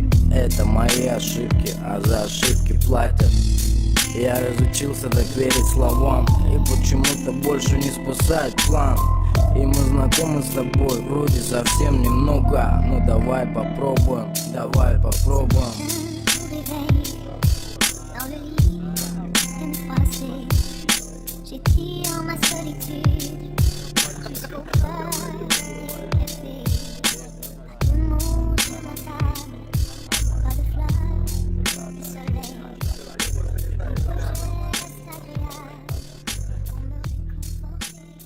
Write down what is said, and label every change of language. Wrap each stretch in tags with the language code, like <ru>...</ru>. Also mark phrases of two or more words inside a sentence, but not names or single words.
<ru>Это мои ошибки, а за ошибки платят. Я разучился так верить словам, и почему-то больше не спасает план. И мы знакомы с тобой вроде совсем немного. Ну давай попробуем, давай попробуем.</ru> <fr>J'étire ma solitude jusqu'au premier café. Pas de mots sur la table, pas de fleurs de soleil, ni de gestes agréables pour me réconforter.</fr>